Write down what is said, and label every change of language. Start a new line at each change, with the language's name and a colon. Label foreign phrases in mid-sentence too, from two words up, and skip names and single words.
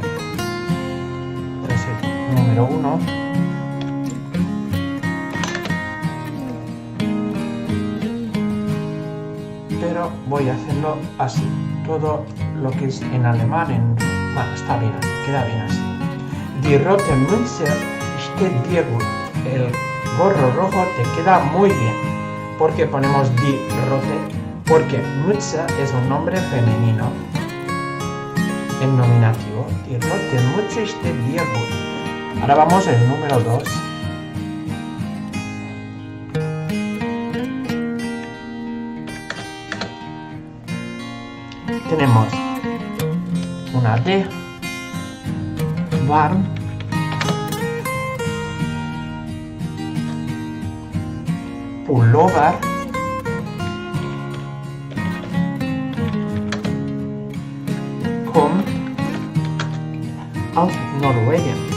Spanish: Entonces, número 1. Pero voy a hacerlo así. Todo lo que es en alemán, bueno, está bien así, queda bien así.
German: Die rote Mütze steht dir gut.
Spanish: El gorro rojo te queda muy bien. ¿Por qué ponemos
German: die rote?
Spanish: Porque Mütze es un nombre femenino en nominativo.
German: Die rote Mütze steht dir gut.
Spanish: Ahora vamos al número 2. Tenemos una D,
German: warm, Pullover, kommt aus Norwegen.